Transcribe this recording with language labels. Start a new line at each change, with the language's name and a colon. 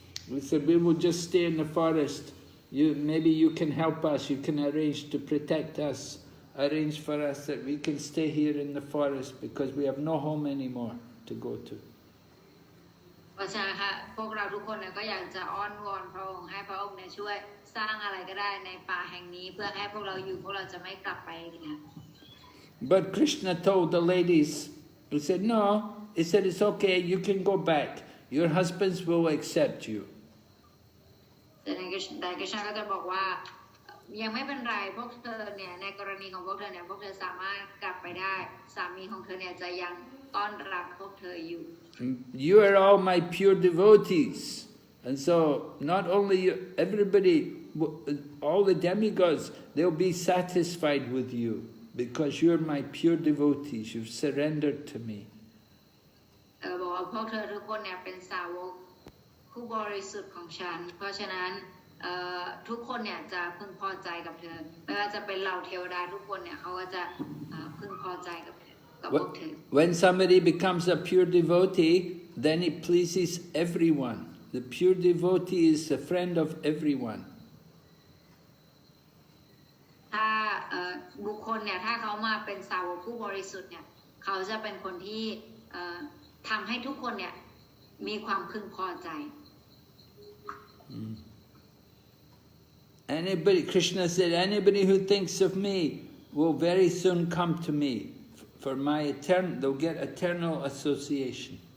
English: We said we will just stay in the forest. Maybe you can help us. You can arrange to protect us. Arrange for us that we can stay here in the forest because we have no home anymore to go to.
Thai: เพราะฉะนั้นค่ะพวกเราทุกคนเนี่ยก็อยากจะอ้อนวอนพระองค์ให้พระองค์เนี่ยช่วยสร้างอะไรก็ได้ในป่าแห่งนี้เพื่อให้พวกเราอยู่พวกเราจะไม่กลับไปอีกแล้ว
English: But Krishna told the ladies, he said, no, he said, it's okay, you can go back. Your husbands will accept you.
Thai: แต่คริชนาก็จะบอกว่ายังไม่เป็นไรพวกเธอเนี่ยในกรณีของพวกเธอเนี่ยพวกเธอสามารถกลับไปได้สามีของเธอเนี่ยจะยังต้อนรับพวกเธออยู่
English: You are all my pure devotees. And so not only you, everybody, all the demigods, they'll be satisfied with you because you're my pure devotees. You've surrendered to me.
Thai: บอกว่าพวกเธอทุกคนเนี่ยเป็นสาวกผู้บริสุทธิ์ของฉันเพราะฉะนั้นทุกคนเนี่ยจะพึงพอใจกับเธอไม่ว่าจะเป็นเหล่าเทวดาทุกคนเนี่ยเขาก็จะพึงพอใจกับพวกเธอ
English: When somebody becomes a pure devotee, then it pleases everyone. The pure devotee is a friend of everyone.
Thai: ถ้าบุคคลเนี่ยถ้าเขามาเป็นสาวกผู้บริสุทธิ์เนี่ยเขาจะเป็นคนที่ทำให้ทุกคนเนี่ยมีความพึงพอใจ
English: Anybody, Krishna said, anybody who thinks of me will very soon come to me for my they'll get eternal association.